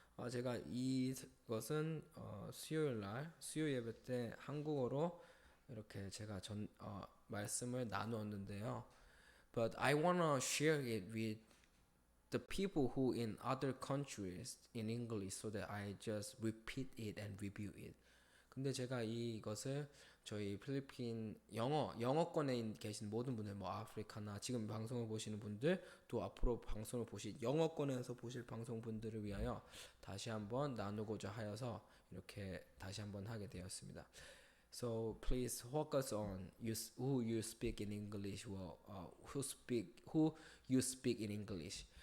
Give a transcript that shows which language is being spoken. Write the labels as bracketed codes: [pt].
[ko] 제가 이것은 수요 예배 때 한국어로 이렇게 제가 말씀을 나누었는데요. [en] But I wanna share it with the people who in other countries in English so that I just repeat it and review it. [ko] 근데 제가 이것을 저희 필리핀 영어권에 계신 모든 분들, 뭐 아프리카나 지금 방송을 보시는 분들, 또 앞으로 방송을 보실 영어권에서 보실 방송 분들을 위하여 다시 한번 나누고자 하여서 이렇게 다시 한번 하게 되었습니다. [en] So please focus on who you speak in English, or who you speak in English.